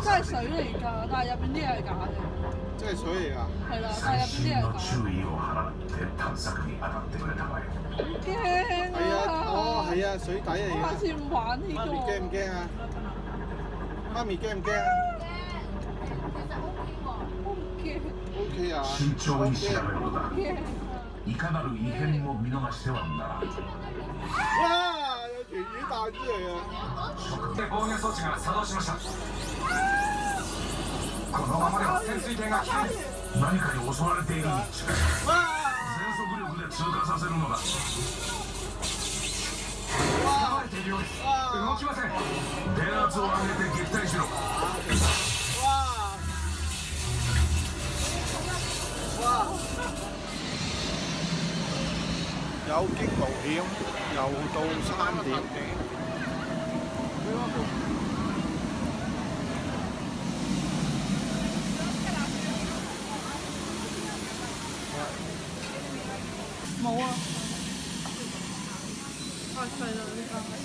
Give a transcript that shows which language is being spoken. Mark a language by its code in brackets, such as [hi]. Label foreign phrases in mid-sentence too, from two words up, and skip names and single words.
[yue] 係真係水 [ja] 作され [yue] 嚟㗎，但係入邊啲嘢係假嘅。真係水嚟㗎。係啦，但係入邊啲嘢 [ja] 細心の [yue] 係假。 [ja] 注意を払って探索に当たってくれたまえ。 [yue] 驚係啊，哦啊！係啊，水底嚟下㗎。次唔玩呢媽咪驚唔個。驚啊？媽咪驚唔驚啊驚？OK 啊。 [ja] 慎重に調べるのだ。 [yue] 驚。 [ja] いかなる異変も見逃してはならん。 [yue] 哇！有條魚彈出嚟啊！ [ja] 防御装置が作動しました。このままでは潜水艇が危険。何かに襲われているに違いない。全速力で通過させるのだ。わているようです。あ動きません。電圧を上げて撃退しろ。 [yue] 哇哇！有驚無險，又到3點幾。冇啊，太細啦呢間。